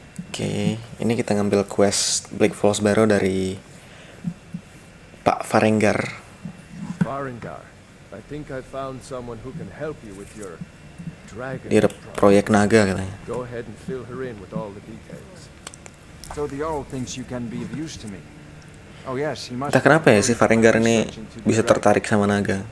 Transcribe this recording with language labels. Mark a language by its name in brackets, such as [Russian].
[Indonesian] Oke, ini kita ngambil quest Bleak Falls Barrow dari Pak Farengar. [English] Farengar, I think I found someone who can help you with your dragon. [Indonesian] Dia ada proyek naga katanya. [English] Go ahead and fill her in with all the details. So the Jarl thinks you can be of use to me. Oh yes, he must. [Indonesian] Entah kenapa ya si Farengar ini bisa tertarik sama naga.